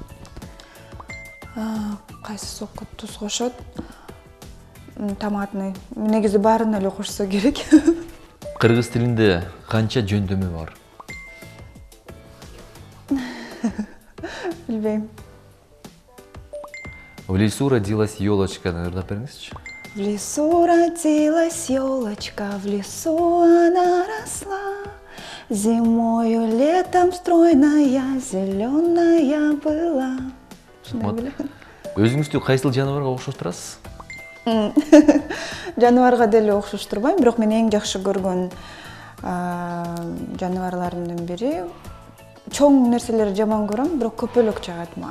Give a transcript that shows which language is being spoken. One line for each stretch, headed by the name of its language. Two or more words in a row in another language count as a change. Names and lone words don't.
Kyrgyz: Кайсы сокко туз кошот? Томатный. Негизи баарын эле кошсо керек. Кыргыз тилинде канча жөндөмө бар? Билбейм.
Russian: В лесу родилась елочка,
Kyrgyz: ырдап бериңизчи.
Russian: В лесу родилась елочка, в лесу она росла. Зимою, летом стройная, зеленая была.
Kyrgyz: Өзүңүздү кайсыл жаныбарга окшоштурасыз? Жаныбарга деле окшоштурбайм, бирок мен эң жакшы көргөн жаныбарлардын бири. Чоң нерселерди жаман көрөм, бирок көпөлөк жагат мага.